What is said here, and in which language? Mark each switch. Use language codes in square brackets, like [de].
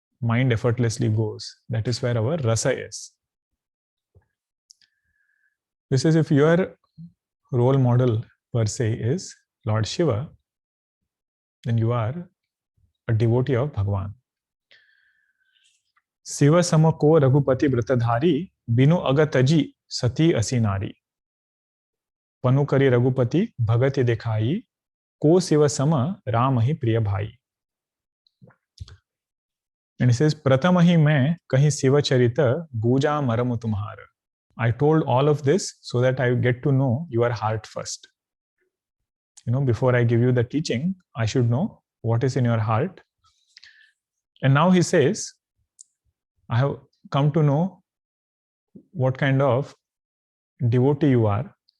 [en] mind effortlessly goes. That is where our rasa is. This is if your role model per se is Lord Shiva, then you are a devotee of Bhagwan. [awa] शिव सम को रघुपति व्रतधारी बिनु अगतजी सती असी नारी पनु करी रघुपति भगति दिखाई को शिव सम राम ही प्रिय भाई. [en] And it says [awa] प्रथम ही मैं कहीं शिव चरित बूजा मरम तुम्हार. [en] I told all of this so that I get to know your heart first. Before I give you the teaching, I should know what is in your heart. And now he says, I have come to know what kind of devotee you are.